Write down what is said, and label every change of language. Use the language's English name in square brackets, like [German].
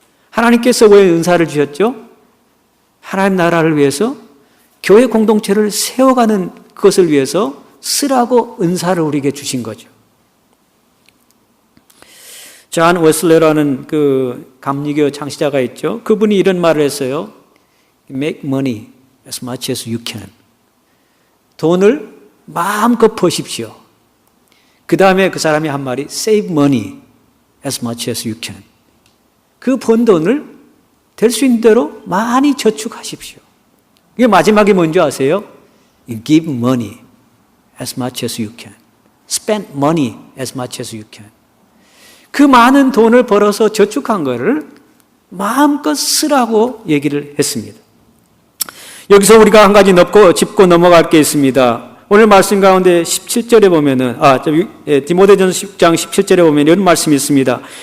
[Korean] 하나님께서 왜 은사를 주셨죠? 하나님 나라를 위해서 교회 공동체를 세워가는 것을 위해서 쓰라고 은사를 우리에게 주신 거죠. 존 웨슬레라는 그 감리교 창시자가 있죠. 그분이 이런 말을 했어요. [English] Make money as much as you can. [Korean] 돈을 마음껏 버십시오. 그 다음에 그 사람이 한 말이 [English] Save money as much as you can. [Korean] 그 번 돈을 될 수 있는 대로 많이 저축하십시오. 이게 마지막에 뭔지 아세요? [English] Give money as much as you can. Spend money as much as you can. [Korean] 그 많은 돈을 벌어서 저축한 거를 마음껏 쓰라고 얘기를 했습니다. 여기서 우리가 한 가지 짚고 넘어갈 게 있습니다. 오늘 말씀 가운데 17절에 보면은, 디모데전서 10장 17절에 보면 이런 말씀이 있습니다.